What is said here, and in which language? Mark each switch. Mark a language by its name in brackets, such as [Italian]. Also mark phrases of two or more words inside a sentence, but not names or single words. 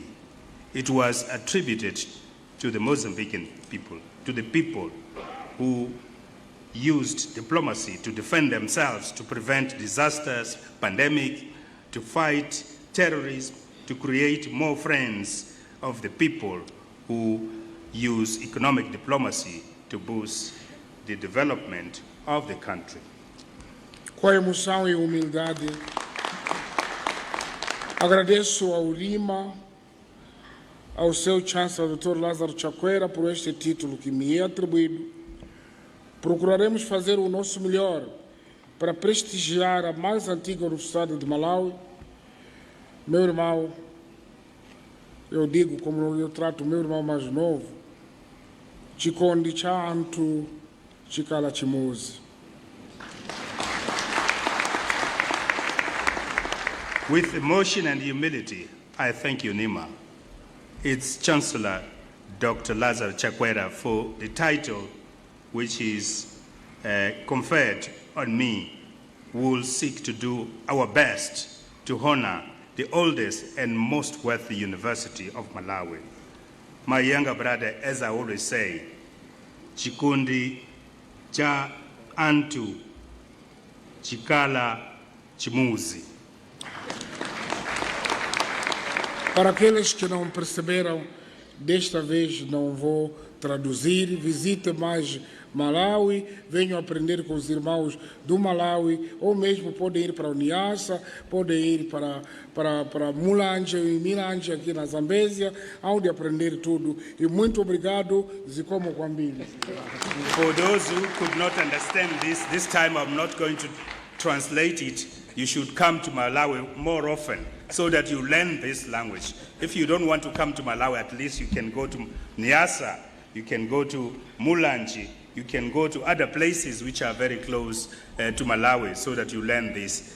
[English] It was attributed to the Mozambican people, to the people who used diplomacy to defend themselves, to prevent disasters, pandemic, to fight terrorism, to create more friends of the people who use economic diplomacy to boost the development of the country. [Portuguese] Com a emoção e humildade, agradeço ao Lima, ao seu Chancellor, Dr. Lázaro Chakwera, por este título que me é atribuído. Procuraremos fazer o nosso melhor para prestigiar a mais antiga Universidade de Malawi. Meu irmão, eu digo como eu trato o meu irmão mais novo, [Nyanja] chikondi cha antu chikala chimozi. [English] With emotion and humility, I thank you, Nima, its Chancellor, Dr. Lazarus Chakwera, for the title which is conferred on me. We will seek to do our best to honor the oldest and most wealthy university of Malawi. My younger brother, as I always say, [Nyanja] chikundi cha antu chikala chimuzi. [Portuguese] Para aqueles que não perceberam, desta vez não vou traduzir. Visite mais Malawi, venham aprender com os irmãos do Malawi, ou mesmo podem ir para o Niassa, podem ir para Mulanje e Milanje aqui na Zambésia, onde aprender tudo. E muito obrigado, [Nyanja] Zikomo Kwambili. [English] For those who could not understand this time I'm not going to translate it. You should come to Malawi more often so that you learn this language. If you don't want to come to Malawi, at least you can go to Niassa, you can go to Mulanje, you can go to other places which are very close to Malawi so that you learn this.